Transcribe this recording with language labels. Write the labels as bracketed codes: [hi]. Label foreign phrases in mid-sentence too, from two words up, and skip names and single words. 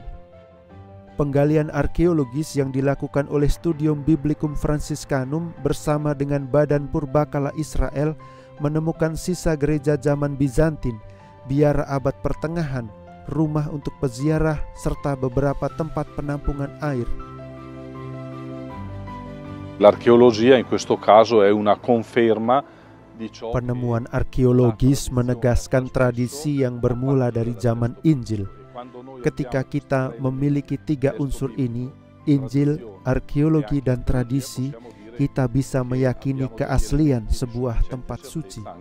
[id] Penggalian arkeologis yang dilakukan oleh Studium Biblicum Franciscanum bersama dengan Badan Purbakala Israel menemukan sisa gereja zaman Bizantin, biara abad pertengahan, rumah untuk peziarah, serta beberapa tempat penampungan air. [it] L'archeologia in questo caso è una conferma di ciò. [id] Penemuan arkeologis menegaskan tradisi yang bermula dari zaman Injil. Ketika kita memiliki tiga unsur ini, Injil, arkeologi, dan tradisi, kita bisa meyakini keaslian sebuah tempat suci.